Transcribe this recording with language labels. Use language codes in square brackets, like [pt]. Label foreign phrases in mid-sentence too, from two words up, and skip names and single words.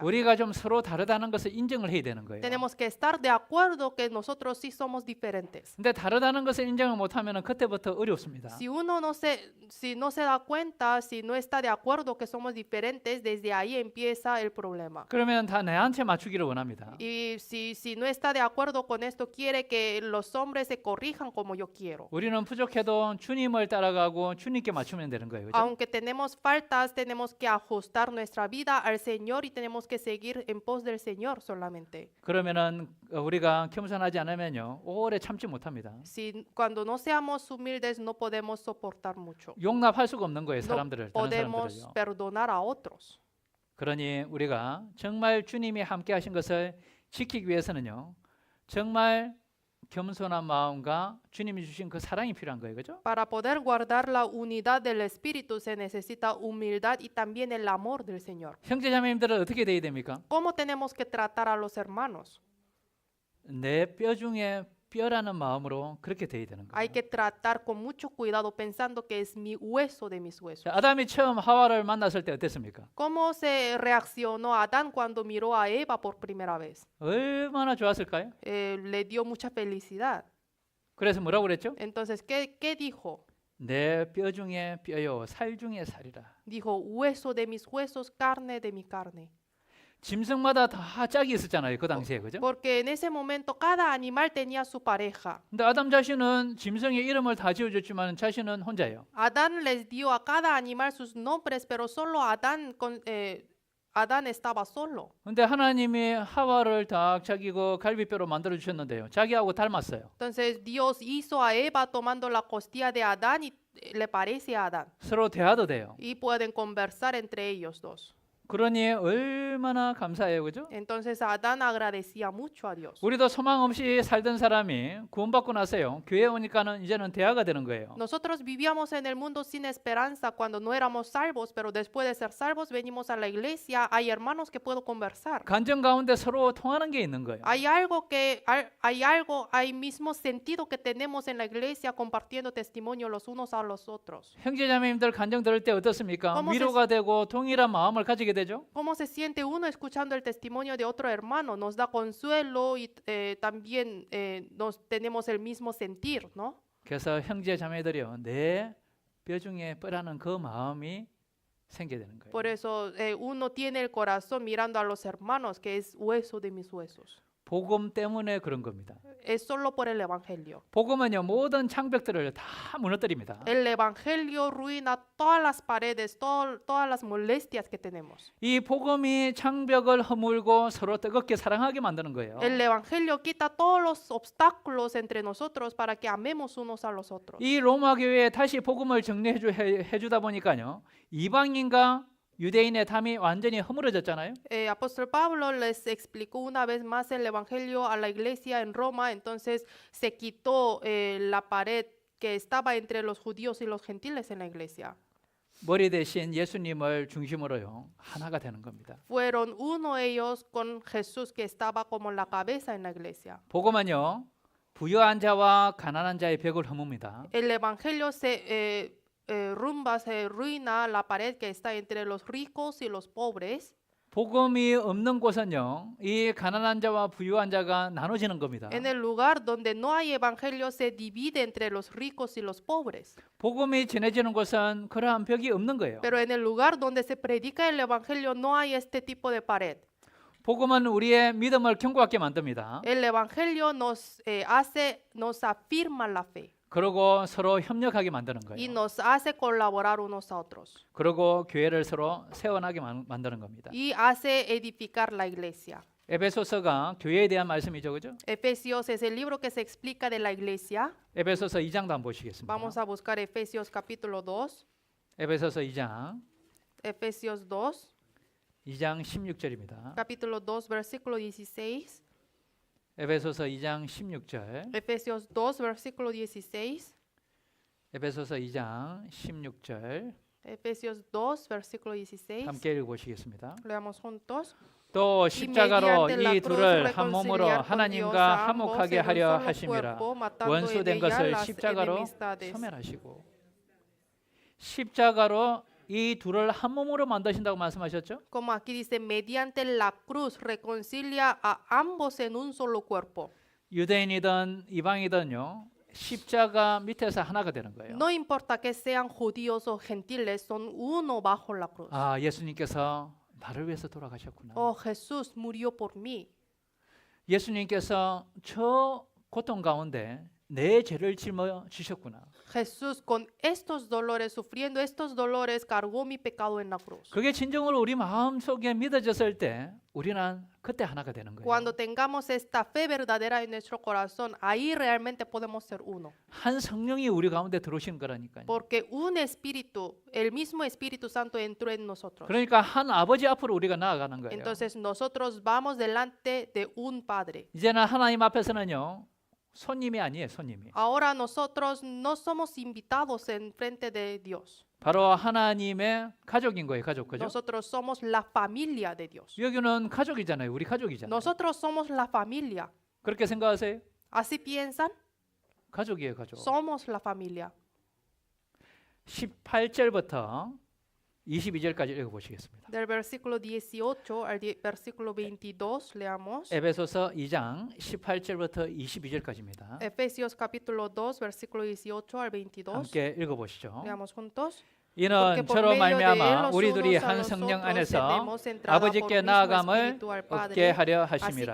[ko] 우리가 좀 서로 다르다는 것을 인정을 해야 되는 거예요. [es] Tenemos que estar de acuerdo que nosotros sí somos diferentes. [ko] 근데 다르다는 것을 인정을 못하면은 그때부터 어렵습니다. [es] Si uno no se da cuenta, si no está de acuerdo que somos diferentes, desde ahí empieza el problema. [ko] 그러면 다 내한테 맞추기를 원합니다. [es] Y si no está de acuerdo con esto, quiere que los hombres se corrijan como yo quiero. [ko] 우리는 부족해도 주님을 따라가고 주님께 맞추면 되는 거예요. 그죠? [es] Aunque tenemos faltas, tenemos que ajustar nuestra vida al Señor y tenemos que seguir en pos del Señor solamente. [ko] 그러면은 우리가 겸손하지 않으면요 오래 참지 못합니다. [es] Cuando no seamos humildes, no podemos soportar mucho. [ko] 용납할 수가 없는 거예요. [es] No [ko] 사람들을 다른 [es] podemos [ko] 사람들을요. [es] perdonar a otros. [ko] 그러니 우리가 정말 주님이 함께 하신 것을 지키기 위해서는요 정말 겸손한 마음과 주님이 주신 그 사랑이 필요한 거예요. 그죠? [es] Para poder guardar la unidad del Espíritu se necesita humildad y también el amor del Señor. [ko] 형제자매님들은 어떻게 돼야 됩니까? [es] ¿Cómo tenemos que tratar a los hermanos? [ko] 내 뼈 중에 뼈라는 마음으로 그렇게 돼야 되는 [es] Hay [ko] 거예요. [es] que tratar con mucho cuidado pensando que es mi hueso de mis huesos. [ko] 자, 아담이 처음 하와를 만났을 때 어땠습니까? [es] ¿Cómo se reaccionó Adán cuando miró a Eva por primera vez? [ko] 얼마나 좋았을까요? [es] Le dio mucha felicidad. [ko] 그래서 뭐라고 그랬죠? [es] Entonces, ¿qué dijo? [ko] 내 뼈 중에 뼈요 살 중에 살이라. [es] Dijo, hueso de mis huesos, carne de mi carne. [ko] 짐승마다 다 짝이 있었잖아요. 그 당시에. 그죠? [es] Porque en ese momento cada animal tenía su pareja. [ko] 근데 아담 자신은 짐승의 이름을 다 지어줬지만 자신은 혼자예요. [es] Adán les dio a cada animal sus nombres, pero solo Adán estaba solo. [ko] 근데 하나님이 하와를 딱 자기 그 갈비뼈로 만들어 주셨는데요. 자기하고 닮았어요. [es] Entonces Dios hizo a Eva tomando la costilla de Adán y le parece a Adán. [ko] 서로 대화도 돼요. [es] Y pueden conversar entre ellos dos. [ko] 그러니 얼마나 감사해요. 그죠? [es] Entonces Adán agradecía mucho a Dios. [ko] 우리도 소망 없이 살던 사람이 구원받고 나서요. 교회 오니까는 이제는 대화가 되는 거예요. [es] Nosotros vivíamos en el mundo sin esperanza cuando no éramos salvos, pero después de ser salvos venimos a la iglesia, hay hermanos que puedo conversar. [ko] 간정 가운데 서로 통하는 게 있는 거예요. [es] Hay mismo sentido que tenemos en la iglesia compartiendo testimonio los unos a los otros. [ko] 형제자매님들 간정 들을 때 어떻습니까? [es] ¿Cómo [ko] 위로가 되고 동일한 마음을 가지게 되죠. [es] ¿Cómo se siente uno escuchando el testimonio de otro hermano? Nos da consuelo y también tenemos el mismo sentir, ¿no? [ko] 그래서 형제자매들이요. 내 뼈 중에 뼈라는 그 마음이 생겨야 되는 거예요. [es] Por eso uno tiene el corazón mirando a los hermanos, que es hueso de mis huesos. [ko] 복음 때문에 그런 겁니다. [es] Es solo por el evangelio. [ko] 복음은요 모든 장벽들을 다 무너뜨립니다. [es] El evangelio ruina todas las paredes, todas las molestias que tenemos. [ko] 이 복음이 장벽을 허물고 서로 뜨겁게 사랑하게 만드는 거예요. [es] El evangelio quita todos los obstáculos entre nosotros para que amemos unos a los otros. [ko] 이 로마 교회에 다시 복음을 정리해 주다 보니까요 이방인과 유대인의 담이 완전히 허물어졌잖아요. [es] Apóstol Pablo les explicó una vez más el evangelio a la iglesia en Roma, entonces se quitó la pared que estaba entre los judíos y los gentiles en la iglesia. [ko] 머리 대신 예수님을 중심으로요 하나가 되는 겁니다. [es] Fueron uno ellos con Jesús que estaba como la cabeza en la iglesia. [ko] 복음은요 부유한 자와 가난한 자의 벽을 허뭅니다. [es] El evangelio se ruina la pared que está entre los ricos y los pobres. [ko] 복음이 없는 곳은요 이 가난한 자와 부유한 자가 나눠지는 겁니다. [es] En el lugar donde no hay evangelio se divide entre los ricos y los pobres. [ko] 복음이 전해지는 곳은 그러한 벽이 없는 거예요. [es] Pero en el lugar donde se predica el evangelio no hay este tipo de pared. [ko] 복음은 우리의 믿음을 견고하게 만듭니다. [es] El evangelio nos afirma la fe [ko] 그리고 서로 협력하게 만드는 [es] y [ko] 거예요. [es] nos hace colaborar unos a otros [ko] 그리고 교회를 서로 세워나게 만드는 겁니다. [es] y hace edificar la iglesia. [ko] 에베소서가 교회에 대한 말씀이죠, 그죠? [es] Efesios es el libro que se explica de la iglesia. [ko] 에베소서 2장도 한번 보시겠습니다. [es] Vamos a buscar Efesios capítulo 2. [ko] 에베소서 2장 [es] Efesios 2, [ko] 2장 16절입니다. [es] capítulo 2, versículo 16. [ko] 에베소서 2장 16절. [es] Efesios 2, versículo 16. [ko] 에베소서 2장 16절. [es] Efesios 2, versículo 16. [ko] 함께 읽어보시겠습니다. [es] Leamos juntos. [ko] 또 십자가로 [es] mediante la [ko] 이 [es] cruz [ko] 둘을 한 몸으로 [es] reconciliar con Dios [ko] 하나님과 [es] a ambos [ko] 화목하게 [es] en un [ko] 하려 [es] solo [ko] 하심이라. [es] cuerpo, matando [ko] 원수된 [es] en ella [ko] 것을 [es] las [ko] 십자가로 [es] enemistades. [ko] 소멸하시고. 십자가로 이 둘을 한 몸으로 만드신다고 말씀하셨죠? [es] Como aquí dice, mediante la cruz reconcilia a ambos en un solo cuerpo. [ko] 유대인이든 이방이든요. 십자가 밑에서 하나가 되는 거예요. [es] No importa que sean judíos o gentiles, son uno bajo la cruz. [ko] 아, 예수님께서 나를 위해서 돌아가셨구나. [es] Oh, Jesús murió por mí. [ko] 예수님께서 저 고통 가운데 내 죄를 짊어지셨구나. [es] Jesús con estos dolores, sufriendo estos dolores, cargó mi pecado en la cruz. [ko] 그게 진정으로 우리 마음속에 믿어졌을 때 우리는 그때 하나가 되는 거예요. [es] Cuando tengamos esta fe verdadera en nuestro corazón, ahí realmente podemos ser uno. [ko] 한 성령이 우리 가운데 들어오신 거라니까요. [es] Porque un espíritu, el mismo Espíritu Santo entró en nosotros. [ko] 그러니까 한 아버지 앞으로 우리가 나아가는 거예요. [es] Entonces nosotros vamos delante de un Padre. [ko] 이제는 하나님 앞에서는요. 손님이 아니에요, 손님이. [es] Ahora nosotros no somos invitados en frente de Dios. [ko] 바로 하나님의 가족인 거예요, 가족. 그죠? [es] Nosotros somos la familia de Dios. [ko] 여기는 가족이잖아요. 우리 가족이잖아요. [es] Nosotros somos la familia. [ko] 그렇게 생각하세요? [es] ¿Así piensan? [ko] 가족이에요, 가족. [es] Somos la familia. [ko] 18절부터 22절까지 읽어보시겠습니다. [es] Del versículo 18 al versículo 22 leamos. [ko] 에베소서 2장 18절부터 22절까지입니다. [es] Efesios capítulo 2 versículo 18 al 22. [ko] 함께 읽어보시죠. [es] Leamos juntos. [ko] 이는 저로 말미암아 우리 둘이 한 성령 안에서 아버지께 나아감을 얻게 하려 하심이라.